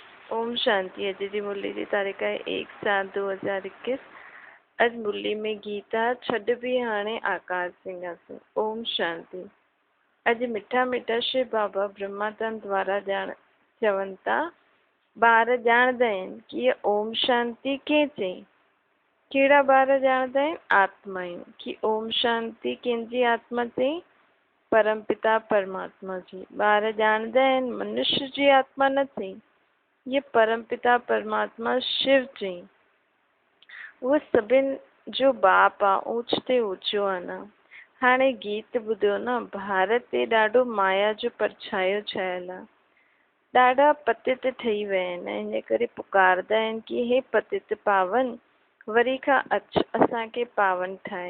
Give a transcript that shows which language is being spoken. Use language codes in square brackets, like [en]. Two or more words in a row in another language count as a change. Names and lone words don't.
[sd] ओम शांति। अजय जी मुरली जी तारीख़ है 1/7/2021। अज मुरली में गीता छॾ बि हाणे आकाश सिंहासन। ओम शांति। अज मिठा मिठा शिव बाबा ब्रह्मातम द्वारा चवनि था, ॿार ॼाणंदा आहिनि कि ये ओम शांति कंहिं चई। कहिड़ा ॿार ॼाणंदा आहिनि? आत्मायूं। कि ओम शांति कंहिंजी आत्मा चई? परमपिता परमात्मा जी। ॿार ॼाणंदा आहिनि मनुष्य जी आत्मा न चई, ये परमपिता परमात्मा शिव चई। उहो सभिनि जो बाप आहे, ऊच ते ऊचो आहे न। हाणे गीत ॿुधियो न, भारत ते ॾाढो माया जो परछायो छायल आहे। ॾाढा पतित ठही विया आहिनि, इन करे पुकारदा आहिनि कि हे पतित पावन वरी खां अच असांखे पावन ठाहे।